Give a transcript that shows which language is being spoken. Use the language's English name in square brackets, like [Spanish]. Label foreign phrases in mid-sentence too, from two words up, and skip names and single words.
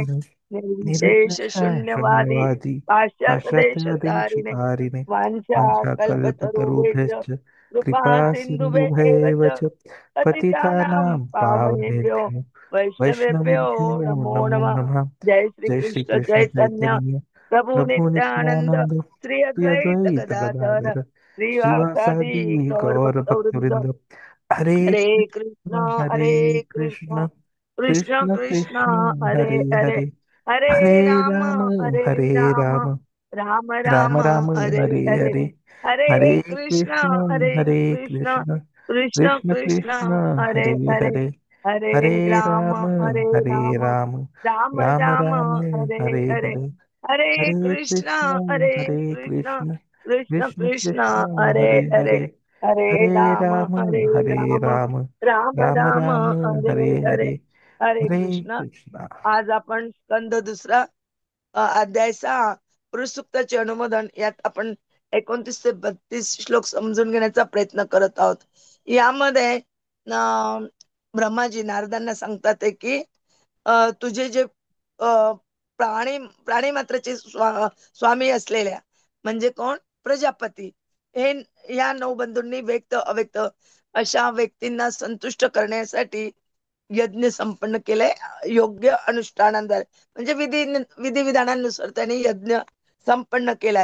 [Sanskrit] प्रचारिणे निर्विशेष शून्यवादी निर्विशेषशून्यवादी पाश्चात्यदेशतारिणे पाश्चात्यदेशतारिणे वाञ्छा कल्पतरुभ्यश्च वाञ्छाकल्पतरुभ्यश्च कृपा कृपा सिन्धुभ्येव सिन्धुभैव च च पतितानां पतितानां पावनेभ्यो पावनेभ्यो वैष्णवेभ्यो वैष्णवेभ्यो नमो नमो नमः। नमः। जय श्री जय श्री कृष्ण कृष्ण चैतन्य चैतन्य प्रभु प्रभु नित्यानंद नित्यानंद श्री श्री अद्वैत अद्वैत गदाधर गदाधर श्रीवासादि श्रीवासादि गौर गौर भक्त वृंद। भक्तवृंद हरे हरे कृष्ण कृष्णा हरे हरे कृष्णा कृष्ण कृष्ण कृष्ण कृष्णा कृष्ण हरे हरे हरे हरे हरे हरे राम राम हरे हरे राम राम राम राम राम राम हरे हरे हरे हरे हरे हरे कृष्णा कृष्ण हरे हरे कृष्णा कृष्ण कृष्ण कृष्ण कृष्णा कृष्ण हरे हरे हरे हरे हरे हरे राम राम हरे हरे राम राम राम राम राम राम हरे हरे हरे हरे हरे हरे कृष्णा कृष्ण हरे हरे कृष्णा कृष्ण कृष्ण कृष्ण कृष्णा कृष्ण हरे हरे हरे हरे हरे हरे राम राम हरे हरे राम राम राम राम राम राम हरे हरे हरे हरे हरे हरे कृष्ण। कृष्ण [Marathi] आज आपण स्कंद दुसरा अध्याय 6 पुरुष सूक्ताचे अनुमोदन यात आपण 29 ते 32 श्लोक समजून घेण्याचा प्रयत्न करत आहोत. यामध्ये ब्रह्माजी नारदांना सांगतात आहे की तुझे जे प्राणी प्राणी मात्राचे स्वामी असलेल्या म्हणजे कोण प्रजापती हे या नऊ बंधूंनी व्यक्त अव्यक्त अशा व्यक्तींना संतुष्ट करण्यासाठी यज्ञ संपन्न केले योग्य अनुष्ठानांद्वारे म्हणजे विधी विधानानुसार त्यांनी यज्ञ संपन्न केलाय.